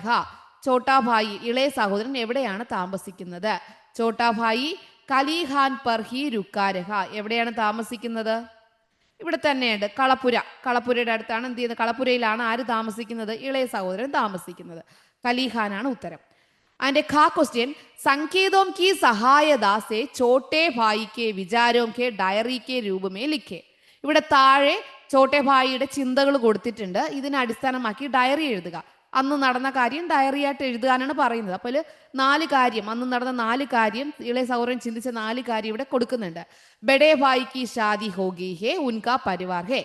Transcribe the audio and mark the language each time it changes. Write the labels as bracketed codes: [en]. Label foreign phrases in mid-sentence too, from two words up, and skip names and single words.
[hi] छोटा भाई [ml] ഇളയ സഹോദരൻ എവിടെയാണ് താമസിക്കുന്നത്? [hi] छोटा भाई खलिहान पर ही रुका रहा. [ml] എവിടെയാണ് താമസിക്കുന്നത്? ഇവിടെ തന്നെയുണ്ട്, കളപ്പുരയുടെ അടുത്താണ്. എന്ത് ചെയ്യുന്നത്? കളപ്പുരയിലാണ് ആര് താമസിക്കുന്നത്? ഇളയ സഹോദരൻ താമസിക്കുന്നത്. കലിഹാനാണ് ഉത്തരം. അതിന്റെ ഖ ക്വസ്റ്റ്യൻ [hi] संकेतों की सहायता से छोटे भाई के विचारों के ഡയറി के रूप में लिखे. [ml] ഇവിടെ താഴെ ചോട്ടെ ഭായിയുടെ ചിന്തകൾ കൊടുത്തിട്ടുണ്ട്. ഇതിനെ അടിസ്ഥാനമാക്കി ഡയറി എഴുതുക. അന്ന് നടന്ന കാര്യം ഡയറി ആയിട്ട് എഴുതാനാണ് പറയുന്നത്. അപ്പോൾ 4 കാര്യം, അന്ന് നടന്ന 4 കാര്യം, ഇളയ സഹോദരൻ ചിന്തിച്ച 4 കാര്യം ഇവിടെ കൊടുക്കുന്നുണ്ട്. [hi] बड़े भाई की शादी हो गई है उनका परिवार है.